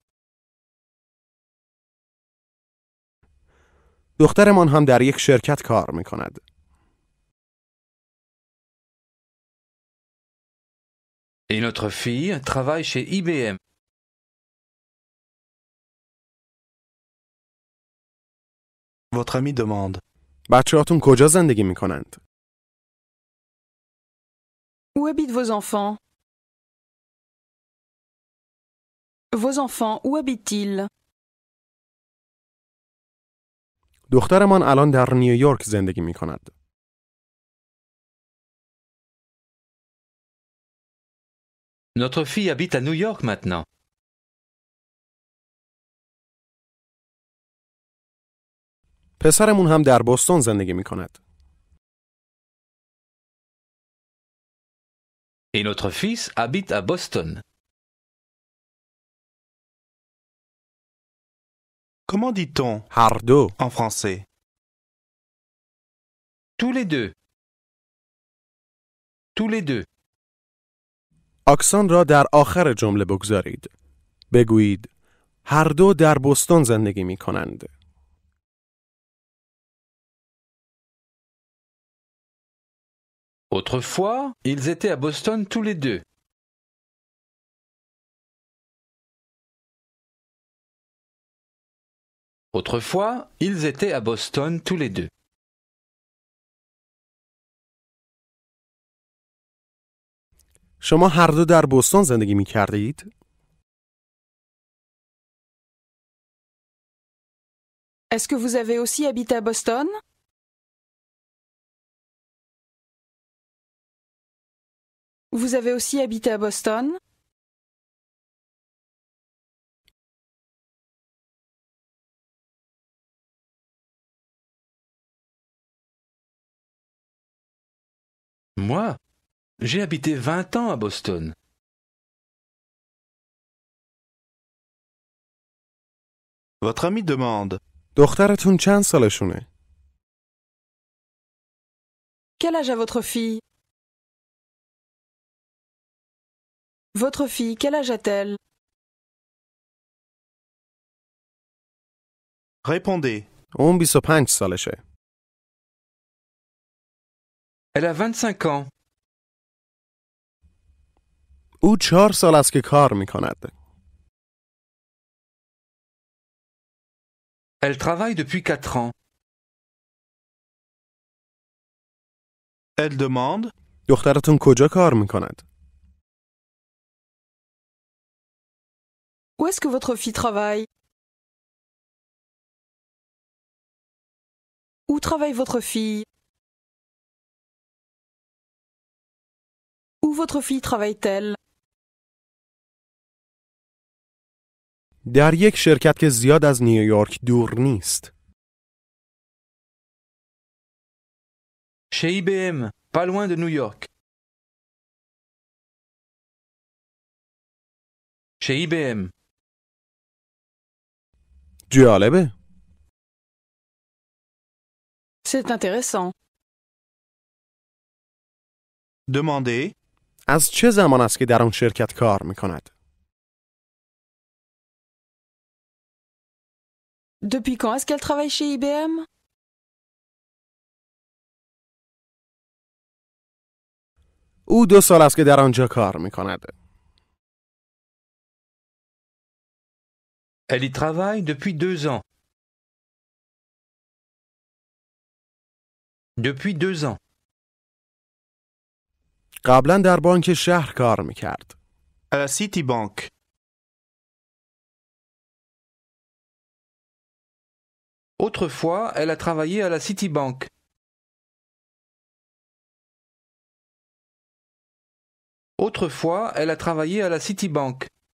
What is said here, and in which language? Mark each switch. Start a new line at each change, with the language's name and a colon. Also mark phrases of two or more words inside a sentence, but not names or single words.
Persian: دخترمان هم در یک شرکت کار میکند.
French: Et notre fille travaille chez IBM. Votre ami demande.
Persian: بچه‌هاتون کجا زندگی میکنند؟
French: Où habitent vos enfants? Vos enfants, où habitent-ils?
Persian: دخترمان الان در نیویورک زندگی میکند.
French: Notre fille habite à New York maintenant.
Persian: پسرمون هم در بوستون زندگی میکند.
French: Et notre fils habite à Boston. Comment dit-on
Persian: هر دو.
French: en français? Tous les deux. Tous les deux.
Persian: اکسان را در آخر جمله بگذارید. بگویید هر دو در بوستون زندگی میکنند.
French: Autrefois, ils étaient à Boston tous les deux. Autrefois, ils étaient à Boston tous les deux.
Persian: شما هر دو در بوستون زندگی میکردید؟
French: Est-ce que vous avez aussi habité à Boston? Vous avez aussi habité à Boston? Moi, j'ai habité 20 ans à Boston. Votre ami demande.
Persian: دخترتون چند سالشونه؟
French: Quel âge a votre fille? Votre fille, quel âge a-t-elle? Répondez.
Persian: اون 25 سالشه.
French: Elle a 25 ans.
Persian: او 4 سال است که کار میکند.
French: Elle travaille depuis 4 ans. Elle demande.
Persian: دخترتون کجا کار میکند؟
French: Où est-ce que votre fille travaille? Où travaille votre fille? Où votre fille travaille-t-elle?
Persian: در یک شرکت که زیاد از نیویورک دور نیست.
French: Chez IBM, pas loin de New York. Chez IBM.
Persian: جالبه.
French: C'est intéressant. Demandez.
Persian: از چه زمان است که در آن شرکت کار می‌کند؟
French: Depuis quand est-ce qu'elle travaille chez IBM?
Persian: او 2 سال است که در آنجا کار می‌کند.
French: Elle y travaille depuis 2 ans. Depuis 2 ans.
Persian: قبلا در بانک شهر کار می‌کرد.
French: À la Citibank. Autrefois, elle a travaillé à la Citibank. Autrefois, elle a travaillé à la Citibank.